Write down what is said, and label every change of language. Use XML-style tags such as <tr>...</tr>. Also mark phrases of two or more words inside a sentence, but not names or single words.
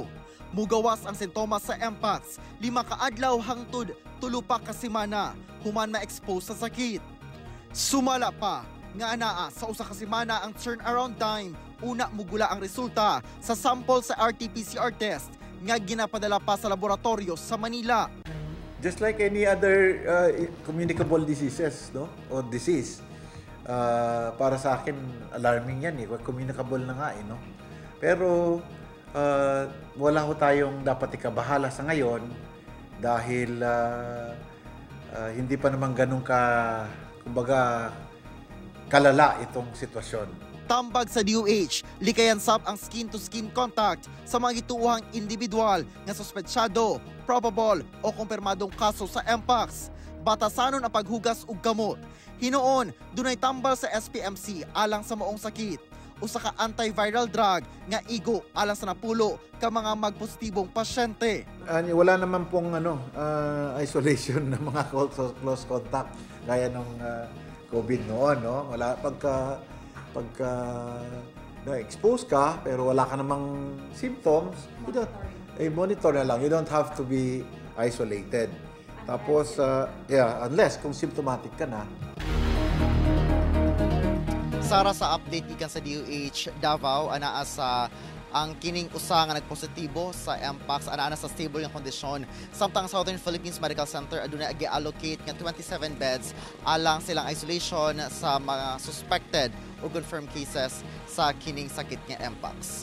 <ceb>Mugawas ang sintomas sa Mpox, 5 ka adlaw hangtod 3 pa ka semana human ma-expose sa sakit. Sumala pa nga anaa sa usa ka semana ang</ceb> <en>turnaround time</en> <ceb>una mugula ang resulta sa sample sa RT-PCR test nga ginapadala pa sa laboratorio sa Manila.</ceb> <en>Just like any other communicable diseases, no? O disease.</en> <tl>Para sa akin, alarming yan eh. Communicable na nga eh, no? Pero wala ho tayong dapat ikabahala sa ngayon dahil hindi pa naman ganun kumbaga, kalala itong sitwasyon.</tl> <ceb>Tambag sa DOH, likayan sab ang</ceb> <en>skin-to-skin contact</en> <ceb>sa mga gituuhang individual nga suspetsyado, probable o kumpirmadong kaso sa Mpox. Batasanon ang paghugas og gamot. Hinoon, dunay tambal sa SPMC alang sa maong sakit. Usa ka</ceb> <en>antiviral drug</en> <ceb>nga igo alang sa napulo ka mga magpositibong pasyente.</ceb> <tl>Wala naman pong isolation ng mga</tl> <en>close contact</en> <tl>gaya ng COVID noon, no? Wala pagka na-expose ka pero wala ka namang symptoms, monitor na lang.</tl> <en>You don't have to be isolated.</en> <tl>Tapos, unless kung symptomatic ka na.</tl> <ceb>Sara, sa update ikan sa DOH Davao, anaa sa ang kining usa nga nagpositibo sa Mpox, anaa sa stable nga kondisyon. Samtang Southern Philippines Medical Center aduna gi-allocate nga 27 beds alang silang isolation sa mga suspected o</ceb> <en>confirmed cases</en> <ceb>sa kining sakit nga Mpox.</ceb>